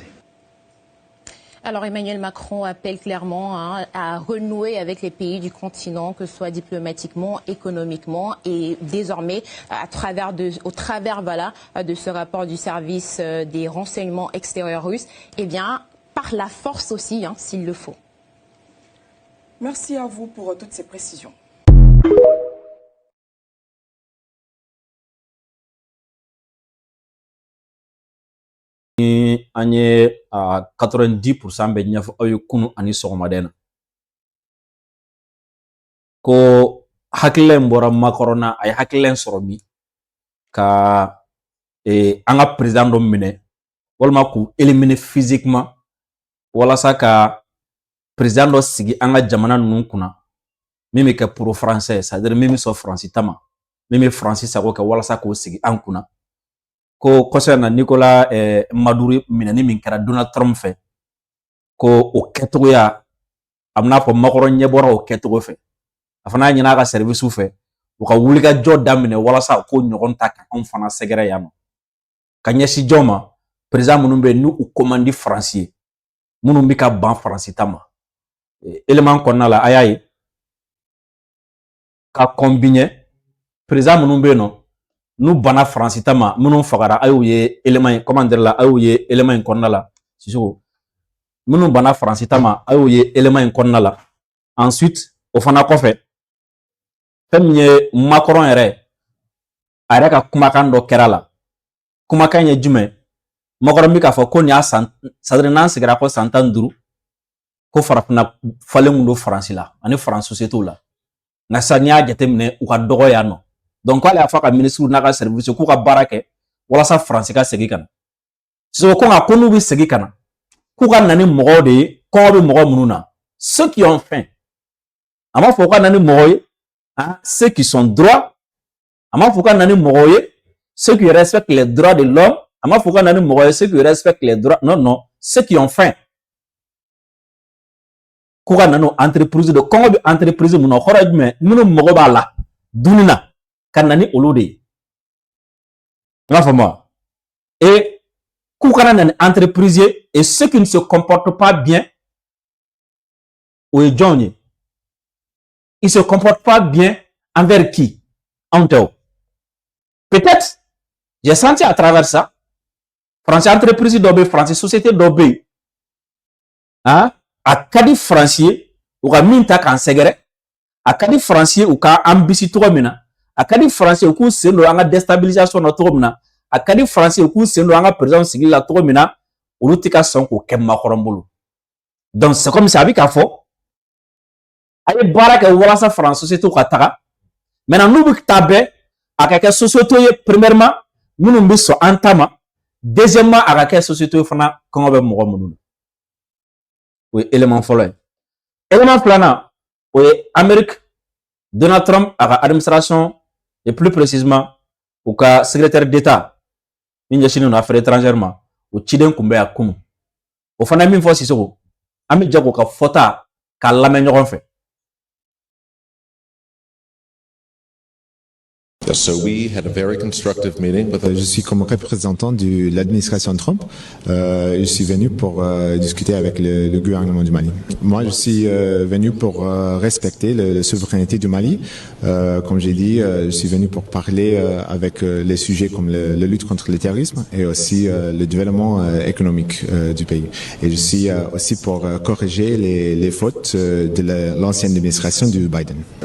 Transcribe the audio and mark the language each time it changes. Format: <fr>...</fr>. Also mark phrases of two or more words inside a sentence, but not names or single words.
<fr>Alors Emmanuel Macron appelle clairement à renouer avec les pays du continent, que ce soit diplomatiquement, économiquement, et désormais au travers de ce rapport du service des renseignements extérieurs russes, eh bien par la force aussi, s'il le faut. Merci à vous pour toutes ces précisions.</fr> <bm>An ye 90% bɛ ɲɛfɔ aw ye kunu ani sɔgɔmaden na ko hakilila in bɔra Macron na, a ye hakilila in sɔrɔ min ka an ka président dɔ minɛ walima k'u</bm> <fr>éliminer physiquement</fr> <bm>walasa ka président dɔ sigi an ka jamana ninnu kunna min bɛ kɛ</bm> <fr>pro français, c'est-à-dire</fr> <bm>min bɛ sɔn faransi ta ma, min bɛ faransi sago kɛ walasa k'o sigi an kunna. Ko concernant Nicolas Maduro minɛni min kɛra Donald Trump fɛ ko o kɛtogoya a bɛna fɔ Macron ɲɛ bɔra o kɛtogo fɛ, a fana ɲin'a ka service fɛ u ka wulikajɔ daminɛ walasa ko ɲɔgɔn ta ka anw fana sɛgɛrɛ yan nɔ ka ɲɛsin jɔn ma président minnu bɛ n'u commande faransi ye minnu bɛ ka ban faransi ta ma élément kɔnɔna la a y'a ye ka combiner président minnu bɛ yen nɔ n'u banna faransi ta ma minnu fagara a y'u ye élément in</bm> <fr>comment dire</fr> <bm>la a y'u ye élément in kɔnɔna la Sisoko minnu banna faransi ta ma a y'u ye élément in kɔnɔna la ensuite o fana kɔfɛ fɛn min ye Macron yɛrɛ a yɛrɛ ka kumakan dɔ kɛra la kumakan ye jumɛn Macron bɛ k'a fɔ ko nin y'a san</bm> <fr>c'est-à-dire</fr> <bm>n'an sigira ko san 15 ko farafinna falen kun don faransi la ani faransi société la nka sisan n'i y'a jateminɛ u ka dɔgɔ yan nɔ donc ale y'a fɔ ka ministre n'a ka service k'u ka baara kɛ walasa faransi ka segin ka na Sisoko ko nka ko n'u bɛ segin ka na k'u ka na ni mɔgɔw de ye kɔngɔ bɛ mɔgɔ minnu na</bm> <fr>ceux qui ont faim</fr> <bm>a m'a fɔ u ka na ni mɔgɔw ye</bm> <fr>ceux qui sont droits</fr> <bm>a m'a fɔ u ka na ni mɔgɔw ye</bm> <fr>ceux qui respectent les droits de l'homme</fr> <bm>a m'a fɔ u ka na ni mɔgɔw ye</bm> <fr>ceux qui respectent les droits non ceux qui ont faim</fr> <bm>k'u ka na ni entreprise de kɔngɔ bɛ entreprise mun na o kɔrɔ ye jumɛn minnu mɔgɔ b'a la dunni na ka na ni olu de ye n b'a fɔ ma et k'u kana na ni entreprise ye</bm> <fr>et ceux qui ne se comportent pas bien</fr> <bm>o ye jɔnw ye</bm> <fr>ils se comportent pas bien envers qui</fr> <bm>anw tɛ o</bm> <fr>peut-être j'ai senti à travers ça</fr> <bm>français entreprise dɔ bɛ français société dɔ bɛ yen a ka di faransi ye u ka min ta k'an sɛgɛrɛ a ka di faransi ye u ka an bisi cogo min na a ka di faransi ye u k'u sen don an ka déstabilisation na cogo min na a ka di faransi ye u k'u sen don an ka président sigili la cogo min na olu tɛ ka sɔn k'o kɛ Macron bolo</bm> <fr>donc c'est comme ça</fr> <bm>a bɛ k'a fɔ a ye baara kɛ walasa faransi société ka taga maintenant n'u bɛ taa bɛɛ a ka kɛ société ye premièrement minnu bɛ sɔn an ta ma deuxièmement a ka kɛ société fana kɔngɔ bɛ mɔgɔ minnu na o ye élément fɔlɔ ye élément filanan o ye Amérique Donald Trump a ka administration</bm> <fr>et plus précisément</fr> <bm>u ka</bm> <fr>secrétaire d'État</fr> <bm>min ɲɛsinnen don</bm> <fr>affaires étrangères</fr> <bm>ma o ciden tun bɛ yan kunu o fana ye min fɔ Sisoko an bɛ jɛ k'o ka fɔta k'a lamɛn ɲɔgɔn fɛ.</bm> <en>So we had a very constructive meeting with</en> <fr>Je suis comme représentant de l'administration Trump. Je suis venu pour discuter avec le gouvernement du Mali. Moi, je suis venu pour respecter la souveraineté du Mali. Comme j'ai dit, je suis venu pour parler avec les sujets comme la lutte contre le terrorisme et aussi le développement économique du pays. Et je suis aussi pour corriger les fautes de l'ancienne administration du Biden.</fr>